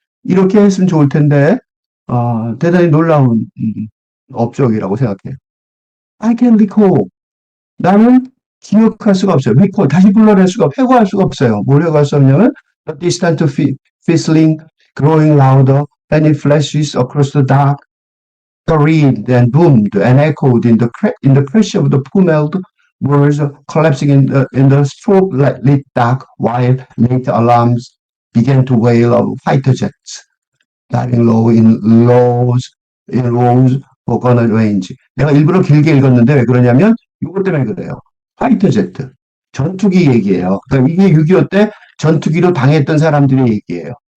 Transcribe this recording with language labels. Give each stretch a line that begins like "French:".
Korean: 이렇게 했으면 좋을 텐데, 대단히 놀라운, 업적이라고 생각해요.
English: I can recall.
Korean: 나는 기억할 수가 없어요.
English: recall.
Korean: 다시 불러낼 회고할 수가 없어요. 뭘 회고할 수 없냐면,
English: the distant whistling, growing louder, and it flashes across the dark. screamed and boomed and echoed in the crash of the pummeled wheels collapsing in the strobe lit dark, while later alarms began to wail of fighter jets diving low in rows for gunner range.
Korean: 내가 일부러 길게 읽었는데 왜 그러냐면 이것 때문에 그래요. 파이터 제트. 전투기 얘기예요. 그러니까 이게 6.25 때 전투기로 당했던 사람들의 얘기예요.